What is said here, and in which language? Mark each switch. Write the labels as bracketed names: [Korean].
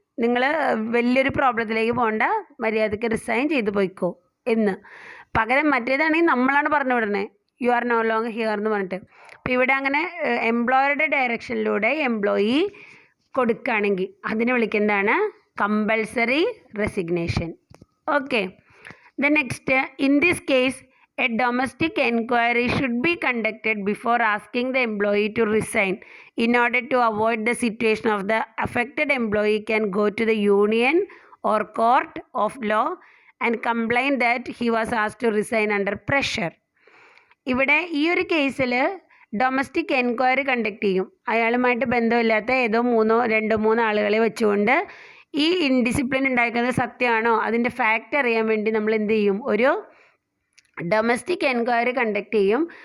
[Malayalam] നിങ്ങൾ വലിയൊരു പ്രോബ്ലത്തിലേക്ക് പോകണ്ട, മര്യാദയ്ക്ക് റിസൈൻ ചെയ്ത് പോയിക്കോ എന്ന്. പകരം മറ്റേതാണെങ്കിൽ നമ്മളാണ് പറഞ്ഞു വിടണേ, [English] you are no long here [Malayalam] എന്ന് പറഞ്ഞിട്ട്. അപ്പോൾ ഇവിടെ അങ്ങനെ എംപ്ലോയറുടെ ഡയറക്ഷനിലൂടെ എംപ്ലോയി കൊടുക്കുകയാണെങ്കിൽ അതിനെ വിളിക്കുന്നതാണ് compulsory resignation. Okay. [English] The next, in this case a domestic enquiry should be conducted before asking the employee to resign. In order to avoid the situation of the affected employee can go to the union or court of law and complain that he was asked to resign under pressure. [Malayalam] ഇവിടെ ഈ ഒരു കേസിൽ domestic enquiry conduct ചെയ്യും. അയാളുമായിട്ട് ബന്ധമില്ലാത്ത ഏതോ രണ്ടോ മൂന്നോ ആളുകളെ വെച്ചുകൊണ്ട് ഈ ഇൻഡിസിപ്ലിൻ ഉണ്ടാക്കുന്നത് സത്യമാണോ അതിൻ്റെ ഫാക്റ്റ് അറിയാൻ വേണ്ടി നമ്മൾ എന്ത് ചെയ്യും, ഒരു ഡൊമസ്റ്റിക് എൻക്വയറി കണ്ടക്ട് ചെയ്യും.